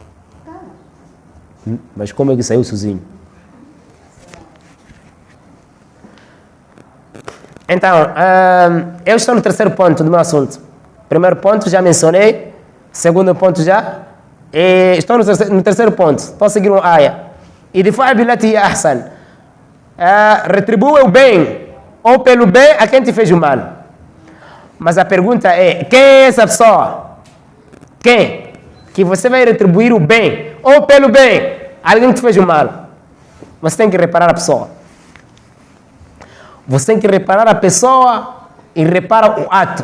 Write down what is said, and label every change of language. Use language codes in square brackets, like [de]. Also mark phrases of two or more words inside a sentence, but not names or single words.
[pt] Mas como é que saiu sozinho? Então, eu estou no terceiro ponto do meu assunto. Primeiro ponto já mencionei. Segundo ponto já. E estou no terceiro ponto. Estou a seguir uma aia. [ar] ادفع بالتي أحسن. [pt] Retribua o bem ou pelo bem a quem te fez o mal. Mas a pergunta é, quem é essa pessoa? Quem? Que você vai retribuir o bem ou pelo bem a alguém que te fez o mal. Você tem que reparar a pessoa. Você tem que reparar a pessoa e repara o ato.